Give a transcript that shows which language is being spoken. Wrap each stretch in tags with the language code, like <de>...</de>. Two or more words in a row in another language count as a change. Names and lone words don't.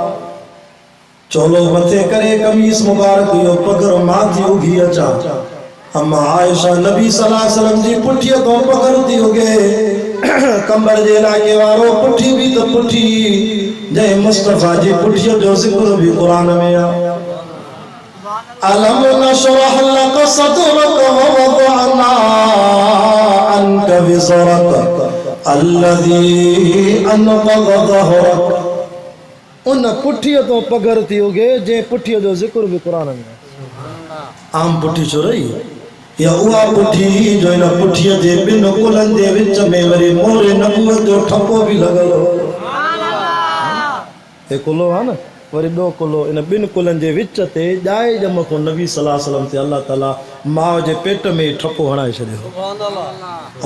<sd>चोलो मथे करे कमीस मुबारक इहो पघर मां थी उघी अचां। अम्मा आयशा नबी</sd> <ar>صلى الله عليه وسلم</ar> <sd>जी पुठीअ तो पघर थी उगे, कंबर जे इलाके वारो पुठी बि त पुठी जंहिं मुस्तफ़ा जी पुठीअ जो ज़िक्र बि क़ुरान में आहे।</sd> <ar>ألم نشرح لك صدرك ووضعنا عنك وزرك الذي أنقض ظهرك.</ar> <sd>उन पुठीअ तो पघर थी उगे जंहिं पुठीअ जो ज़िक्र बि क़ुरान में आहे। आम पुठी छो रही या उहा पुठी जो इन पुठीअ जे ॿिनि कुलनि जे विच में वरी मोरे नबूवत जो ठपो बि लॻल हो। हे कुलो आहे न, वरी ॿियो कुलो इन ॿिनि कुलनि जे विच ते ॼाए ॼम को नबी</sd> <ar>صلى الله عليه وسلم</ar> <sd>ते अल्लाह ताला माउ जे पेट में ठपो हणाए छॾियो।</sd>